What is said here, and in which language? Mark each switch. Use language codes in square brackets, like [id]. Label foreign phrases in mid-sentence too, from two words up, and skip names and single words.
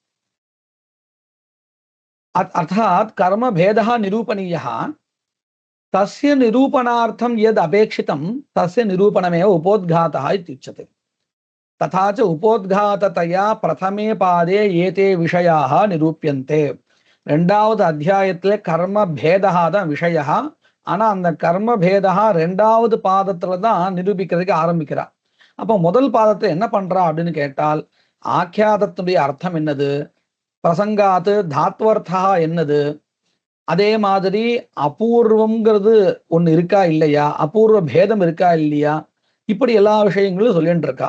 [sa] अर्थात् कर्मभेदः निरूपणीयः, तस्य निरूपणार्थं यद् अपेक्षितं तस्य निरूपणमेव उपोद्घातः इत्युच्यते। तथा च उपोद्घाततया प्रथमे पादे एते विषयाः निरूप्यन्ते। [ta] ரெண்டாவது அத்தியாயத்திலே கர்மபேதः தான் விஷயம். ஆனா அந்த கர்மபேதः ரெண்டாவது பாதத்துல தான் நிரூபிக்கிறதுக்கு ஆரம்பிக்கிறார். அப்போ முதல் பாதத்தை என்ன பண்றா அப்படின்னு கேட்டால், ஆக்கியாதத்துடைய அர்த்தம் என்னது, பிரசங்காத்து தாத்வர்த்தா என்னது, அதே மாதிரி அபூர்வம்ங்கிறது ஒன்று இருக்கா இல்லையா, அபூர்வ பேதம் இருக்கா இல்லையா, இப்படி எல்லா விஷயங்களும் சொல்லிட்டு இருக்கா.